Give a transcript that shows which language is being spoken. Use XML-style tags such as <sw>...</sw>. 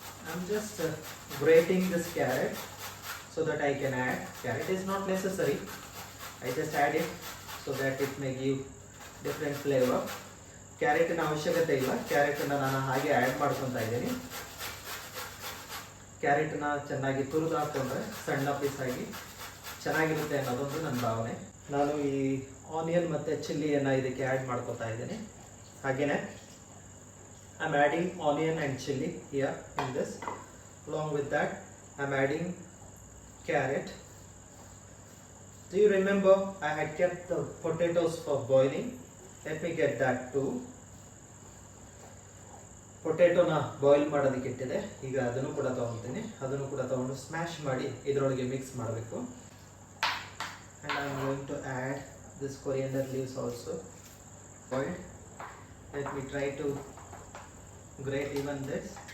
<en>I'm just grating this carrot so that I can add. Carrot is not necessary. I just add it so that it may give different flavor.</en> <kn>ಕ್ಯಾರೆಟಿನ ಅವಶ್ಯಕತೆ ಇಲ್ಲ. ಕ್ಯಾರೆಟನ್ನು ನಾನು ಹಾಗೆ add ಮಾಡ್ಕೊತಾ ಇದ್ದೀನಿ. ಕ್ಯಾರೆಟನ್ನ ಚೆನ್ನಾಗಿ ತುರಿದು ಹಾಕ್ಕೊಂಡ್ರೆ ಸಣ್ಣ ಪೀಸಾಗಿ ಚೆನ್ನಾಗಿರುತ್ತೆ ಅನ್ನೋದೊಂದು ನನ್ನ ಭಾವನೆ. ನಾನು ಈ ಆನಿಯನ್ ಮತ್ತು ಚಿಲ್ಲಿಯನ್ನು ಇದಕ್ಕೆ ಆ್ಯಡ್ ಮಾಡ್ಕೊತಾ ಇದ್ದೀನಿ. ಹಾಗೆಯೇ</kn> <en>I'm adding onion and chilli here in this. Along with that, I'm adding carrot. Do you remember I had kept the potatoes for boiling? Let me get that too.</en> <kn>ಪೊಟೆಟೋನ boil ಮಾಡೋದಕ್ಕೆ ಇಟ್ಟಿದೆ. ಈಗ ಅದನ್ನು ಕೂಡ ತೊಗೊಳ್ತೀನಿ. ಅದನ್ನು ಕೂಡ ತೊಗೊಂಡು ಸ್ಮ್ಯಾಶ್ ಮಾಡಿ ಇದರೊಳಗೆ ಮಿಕ್ಸ್ ಮಾಡಬೇಕು.</kn> <en>And I'm going to add this coriander leaves also boiled. Let me try to grate even this.</en>